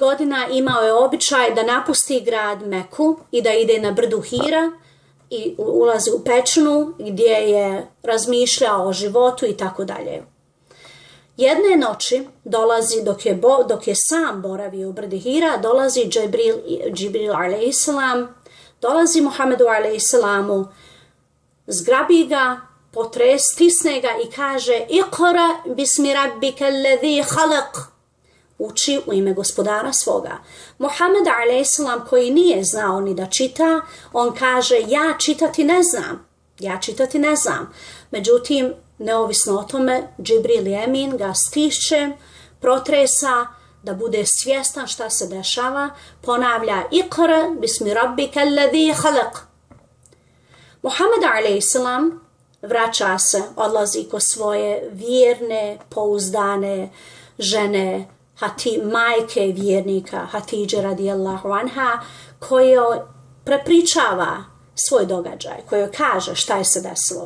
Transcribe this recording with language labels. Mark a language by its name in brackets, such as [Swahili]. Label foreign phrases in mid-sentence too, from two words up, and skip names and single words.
[Bosnian] godina imao je običaj da napusti grad Meku i da ide na brdu Hira i ulazi u pećinu gdje je razmišljao o životu i tako dalje. Jedne noći dolazi, dok je sam boravio u brdi Hira, dolazi Džibril alejhisselam, dolazi Muhammedu alejhisselamu, zgrabi ga, stisne ga i kaže: [Arabic] اقرأ باسم ربك الذي خلق. [Bosnian] Uči u ime gospodara svoga. Muhammed alejhisselam, koji nije znao ni da čita, on kaže: ja čitati ne znam. Međutim, neovisno o tome, Džibril Emin ga stišće, protresa da bude svjestan šta se dešava, ponavlja: [Arabic] اقرأ باسم ربك الذي خلق. [Bosnian] Muhammed alejhisselam vraća se, odlazi kod svoje vjerne, pouzdane žene, majke vjernika, Hatidže [Arabic] رضي الله عنها, [Bosnian] koja prepričava svoj događaj, koja kaže šta je se desilo.